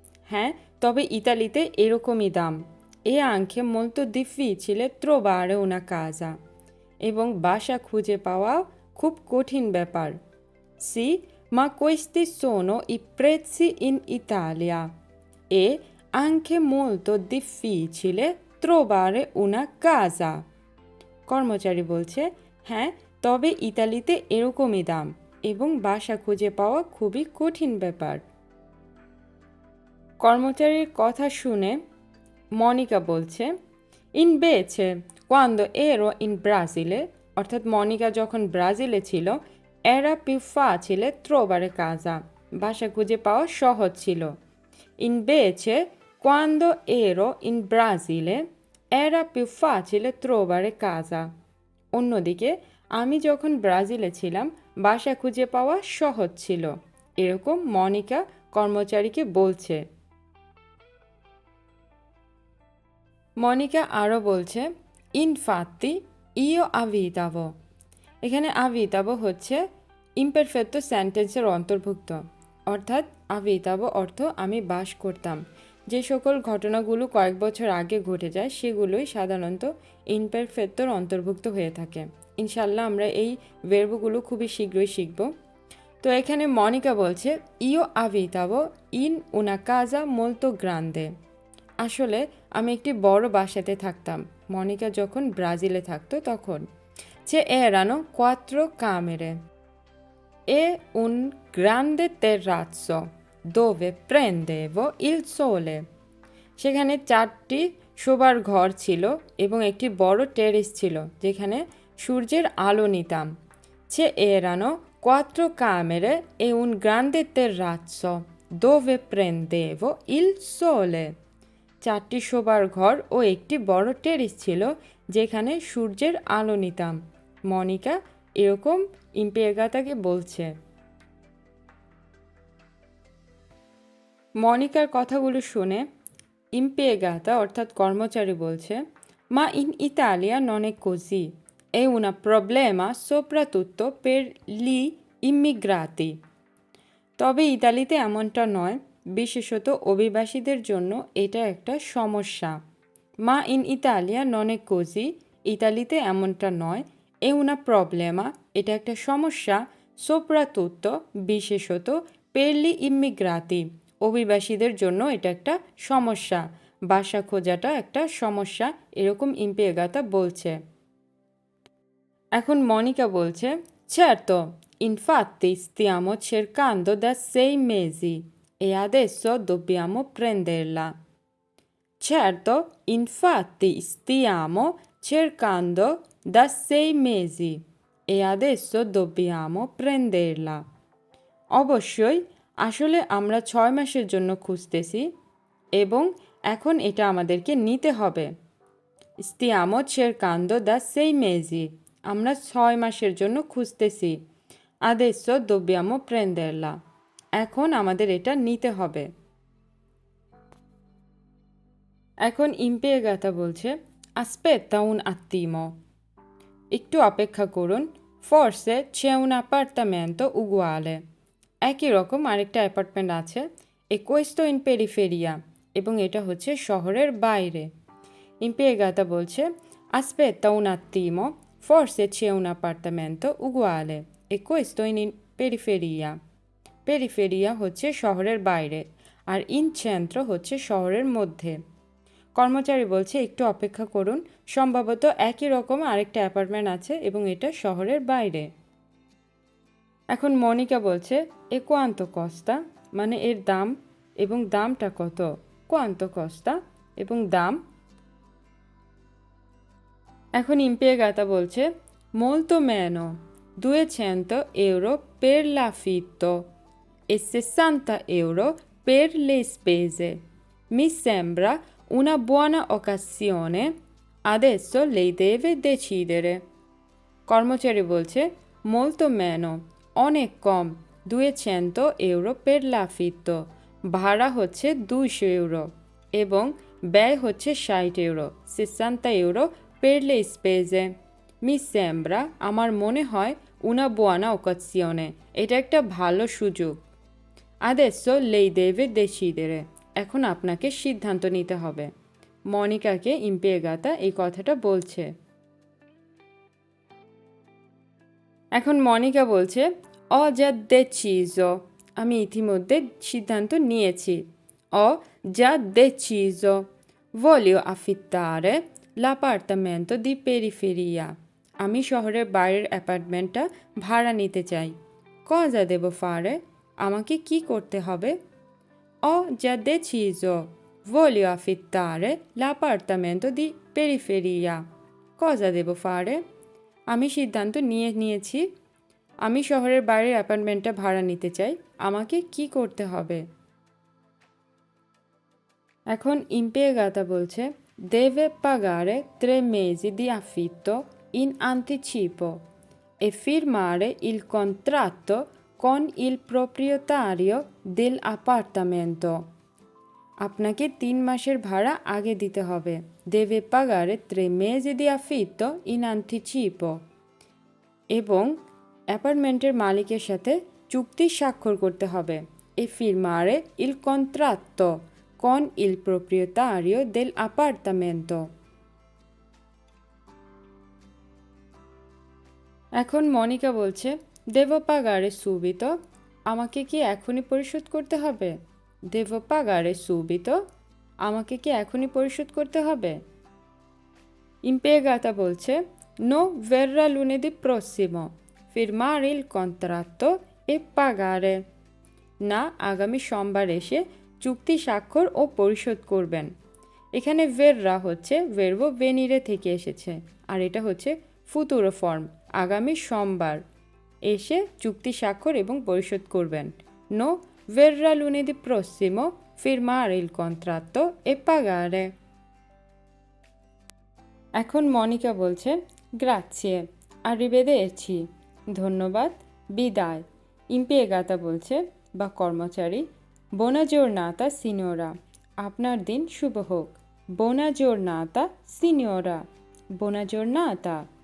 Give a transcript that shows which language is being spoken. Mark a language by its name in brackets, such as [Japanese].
[Bangla] হ্যাঁ, তবে ইতালিতে এরকমই দাম। [Italian] è anche molto difficile trovare una casa. [Bangla] এবং বাসা খুঁজে পাওয়া খুব কঠিন ব্যাপার। [Italian] sì, ma questi sono i prezzi in Italia. è anche molto difficile trovare una casa. [Bangla] কর্মচারী বলছে, হ্যাঁ, তবে ইতালিতে এরকমই দাম এবং বাসা খুঁজে পাওয়া খুবই কঠিন ব্যাপার। কর্মচারীর কথা শুনে মনিকা বলছে, [Italian] invece quando ero in Brasile, [Bangla] অর্থাৎ মনিকা যখন ব্রাজিলে ছিল, [Italian] era più facile trovare casa. [Bangla] বাসা খুঁজে পাওয়া সহজ ছিল। [Italian] invece quando ero in Brasile era più facile trovare casa. [Bangla] অন্যদিকে আমি যখন ব্রাজিলে ছিলাম বাসা খুঁজে পাওয়া সহজ ছিল। এরকম মনিকা কর্মচারীকে বলছে। মনিকা আরও বলছে, [Italian] infatti io abitavo. [Bangla] এখানে abitavo হচ্ছে ইমপারফেক্টো সেন্টেন্সের অন্তর্ভুক্ত, অর্থাৎ abitavo অর্থ আমি বাস করতাম। যে সকল ঘটনাগুলো কয়েক বছর আগে ঘটে যায় সেগুলোই সাধারণত ইমপারফেক্টোর অন্তর্ভুক্ত হয়ে থাকে। ইনশাল্লাহ আমরা এই ভার্বগুলো খুবই শীঘ্রই শিখব। তো এখানে মনিকা বলছে, [Italian] io abitavo in una casa molto grande. [Bangla] আসলে আমি একটি বড় বাসাতে থাকতাম। মনিকা যখন ব্রাজিলে থাকতো তখন। [Italian] c'erano 4 camere e un grande terrazzo dove prendevo il sole. [Bangla] সেখানে 4টি শোবার ঘর ছিল এবং একটি বড় টেরেস ছিল যেখানে সূর্যের আলো নিতাম। [Italian] c'erano 4 camere e un grande terrazzo dove prendevo il sole. [Bangla] 4টি শোবার ঘর ও একটি বড় টেরেস ছিল যেখানে সূর্যের আলো নিতাম। মনিকা এরকম impiegataকে বলছে। মনিকার কথাগুলো শুনে impiegata অর্থাৎ কর্মচারী বলছে, [Italian] ma in Italia non è così. È un problema soprattutto per gli immigrati. [Bangla] তবে ইতালিতে এমনটা নয়, বিশেষত অভিবাসীদের জন্য এটা একটা সমস্যা। [Italian] মা ইন ইতালিয়া নন এ কোজি, [Bangla] ইতালিতে এমনটা নয়। [Italian] এ উনা প্রবলেমা, [Bangla] এটা একটা সমস্যা। সোপ্রাতুত্তো, বিশেষত। [Italian] পেরলি ইমিগ্রাতি, [Bangla] অভিবাসীদের জন্য এটা একটা সমস্যা। বাসা খোঁজাটা একটা সমস্যা, এরকম ইম্পিয়েগাতা বলছে। এখন মনিকা বলছে, [Italian] certo, infatti stiamo cercando da 6 mesi e adesso dobbiamo prenderla. Certo, infatti stiamo cercando da 6 mesi. e adesso dobbiamo prenderla. [Bangla] অবশ্যই, আসলে আমরা 6 মাসের জন্য খুঁজতেছি এবং এখন এটা আমাদেরকে নিতে হবে। [Italian] Stiamo cercando da 6 mesi. [Bangla] আমরা 6 মাসের জন্য খুঁজতেছি। [Italian] Adesso dobbiamo prenderla. [Bangla] এখন আমাদের এটা নিতে হবে। এখন impiegata বলছে [Italian] aspetta un attimo. [Bangla] একটু অপেক্ষা করুন। [Italian] Forse c'è un appartamento uguale. [Bangla] একই রকম আরেকটা অ্যাপার্টমেন্ট আছে। [Italian] E questo in periferia. [Bangla] এবং এটা হচ্ছে শহরের বাইরে। [Italian] Impiegata বলছে aspetta un attimo, forse c'è un appartamento uguale e questo in periferia. [Bangla] Periferia হচ্ছে শহরের বাইরে আর in centro হচ্ছে শহরের মধ্যে। কর্মচারী বলছে একটু অপেক্ষা করুন, সম্ভবত একই রকম আরেকটা অ্যাপার্টমেন্ট আছে এবং এটা শহরের বাইরে। এখন মনিকা বলছে [Italian] এ কোয়ান্তো কস্তা, [Bangla] মানে এর দাম এবং দামটা কত। [Italian] কোয়ান্তো কস্তা [Bangla] এবং দাম। এখন impiegata বলছে [Italian] molto meno, 200 euro per l'affitto e 60 euro per le spese. Mi sembra una buona occasione, adesso lei deve decidere. [Bangla] কর্মচারী বলছে [Italian] molto meno, [Bangla] অনেক কম, [Italian] 200 euro per l'affitto, [Bangla] ভাড়া হচ্ছে 200 ইউরো এবং ব্যয় হচ্ছে 60 euro, [Italian] 60 euro per le spese. Mi sembra, [Bangla] আমার মনে হয়, [Italian] una buona occasione, [Bangla] এটা একটা ভালো সুযোগ। [Italian] Adesso lei deve decidere, [Bangla] এখন আপনাকে সিদ্ধান্ত নিতে হবে। মনিকাকে impiegata এই কথাটা বলছে। এখন মনিকা বলছে [Italian] ho già deciso, [Bangla] আমি ইতিমধ্যে সিদ্ধান্ত নিয়েছি। [Italian] ho già deciso, voglio affittare l'appartamento di periferia, [Bangla] আমি শহরের বাইরের অ্যাপার্টমেন্টটা ভাড়া নিতে চাই। [Italian] cosa devo fare, [Bangla] আমাকে কি করতে হবে। [Italian] ho già deciso, voglio affittare l'appartamento di periferia, cosa devo fare, [Bangla] আমি সিদ্ধান্ত নিয়েছি, আমি শহরের বাইরের অ্যাপার্টমেন্টটা ভাড়া নিতে চাই, আমাকে কি করতে হবে। এখন impiegata বলছে [Italian] deve pagare 3 mesi di affitto in anticipo e firmare il contratto con il proprietario dell'appartamento. [Bangla] আপনাকে 3 মাসের ভাড়া আগে দিতে হবে। [Italian] deve pagare 3 mesi di affitto in anticipo [Bangla] এবং অ্যাপার্টমেন্টের মালিকের সাথে চুক্তি স্বাক্ষর করতে হবে। [Italian] e firmare il contratto con il proprietario dell'appartamento. [Bangla] এখন মনিকা বলছে [Italian] devo pagare subito, [Bangla] আমাকে কি এখনই পরিশোধ করতে হবে। [Italian] devo pagare subito, [Bangla] আমাকে কি এখনই পরিশোধ করতে হবে। impiegata বলছে no, verrà lunedì prossimo, firmare il contratto e pagare. না, আগামী সোমবার এসে চুক্তি স্বাক্ষর ও পরিশোধ করবেন। এখানে verrà হচ্ছে verbo venire থেকে এসেছে আর এটা হচ্ছে ফুতুরো ফর্ম, আগামী সোমবার এসে চুক্তি স্বাক্ষর এবং পরিশোধ করবেন। [Italian] no, verrà lunedì prossimo, firmare il contratto e pagare. [Bangla] এখন মনিকা বলছে [Italian] grazie, arrivederci, [Bangla] ধন্যবাদ, বিদায়। impiegata বলছে বা কর্মচারী [Italian] buona giornata signora, [Bangla] আপনার দিন শুভ হোক। [Italian] buona giornata signora, buona giornata।